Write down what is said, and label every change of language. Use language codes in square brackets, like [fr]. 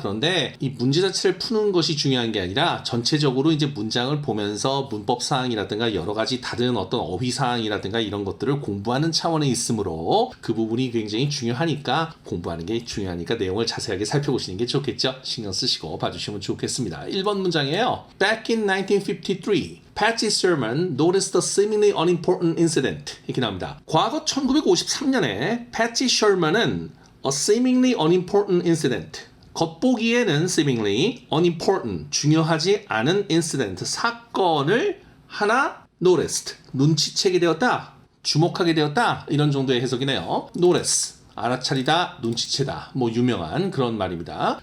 [ko] 그런데 이 문제 자체를 푸는 것이 중요한 게 아니라 전체적으로 이제 문장을 보면서 문법 사항이라든가 여러 가지 다른 어떤 어휘 사항이라든가 이런 것들을 공부하는 차원에 있으므로 그 부분이 굉장히 중요하니까 공부하는 게 중요하니까 내용을 자세하게 살펴보시는 게 좋겠죠. 신경 쓰시고 봐주시면 좋겠습니다. 1번 문장이에요. [en] Back in 1953 Patsy Sherman noticed a seemingly unimportant incident. [ko] 이렇게 나옵니다. 과거 1953년에 [en] Patsy Sherman은 a seemingly unimportant incident. [ko] 겉보기에는 [en] seemingly unimportant, [ko] 중요하지 않은 incident, 사건을 하나 noticed, 눈치채게 되었다, 주목하게 되었다, 이런 정도의 해석이네요. [en] notice. [ko] 알아차리다, 눈치채다, 뭐 유명한 그런 말입니다.